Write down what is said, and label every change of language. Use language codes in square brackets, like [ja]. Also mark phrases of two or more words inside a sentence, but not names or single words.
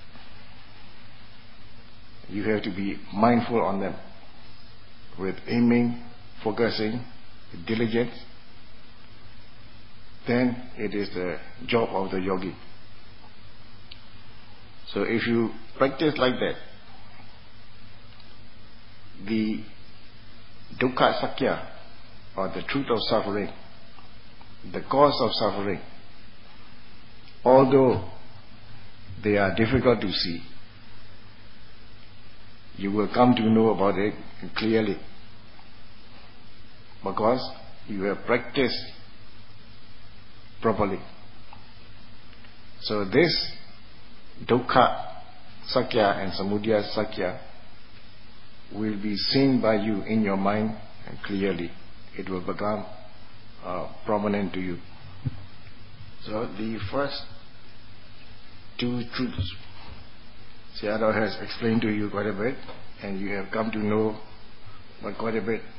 [en] You have to be mindful on them with aiming, focusing, with diligence. Then it is the job of the yogi. So if you practice like that, the [pi] dukkha sakya, [en] or the truth of suffering, the cause of suffering, although they are difficult to see, you will come to know about it clearly, because you have practiced properly. So this [pi] dukkha sakya [en] and [pi] samudaya sakya [en] will be seen by you in your mind and clearly. It will become prominent to you. So the first two truths Sayadaw has explained to you quite a bit, and you have come to know quite a bit.